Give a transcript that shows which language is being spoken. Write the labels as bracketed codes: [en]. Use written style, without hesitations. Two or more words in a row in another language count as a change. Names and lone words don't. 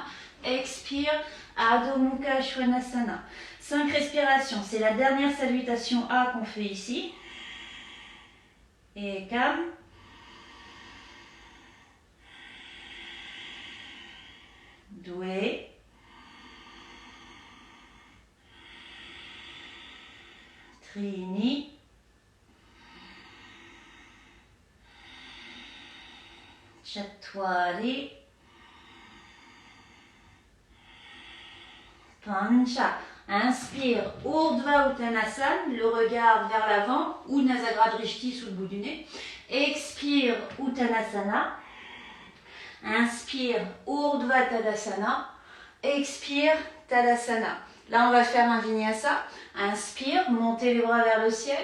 [fr] Expire, Adho Mukha Svanasana. 5 respirations. C'est la dernière salutation A qu'on fait ici. Et calme. Doué. Trini. Chattwari. Pancha. Inspire, Urdhva Uttanasana, le regard vers l'avant ou Nasagra Drishti sous le bout du nez. Expire, Uttanasana. Inspire, Urdhva Tadasana. Expire, Tadasana. Là, on va faire un vinyasa. Inspire, montez les bras vers le ciel.